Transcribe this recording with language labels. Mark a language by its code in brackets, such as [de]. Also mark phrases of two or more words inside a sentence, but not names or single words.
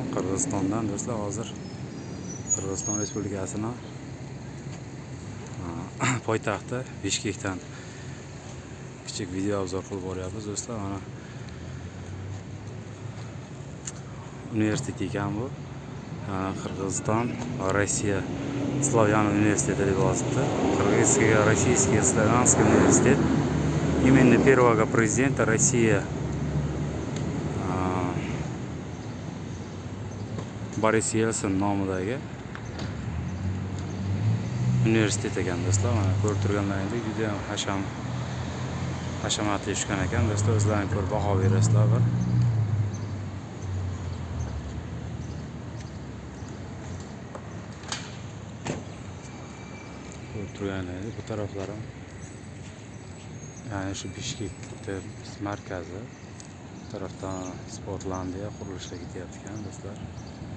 [uz] Qirg'izistondan do'stlar, hozir Qirg'iziston Respublikasining poytaxti Bishkekdan kichik video obzor qilib boryapmiz do'stlar. Mana universitet ekan bu. Qirg'iziston va Rossiya Slavyan universiteti deb yozibdi. [ru] Российский славянский университет имени первого президента России [uz] Boris Yelsin nomidagi universitet ekan do'stlar. Mana ko'rib turganlaringizdek juda ham hashamatli tushgan ekan do'stlar. O'zlaringiz ko'rib baho berasizlar. Ko'rib turganlaringizdek bu taraflari ya'ni shu Bishkekda markazi, bu tarafdan Sportlandiya qurilishga ketyapti ekan do'stlar.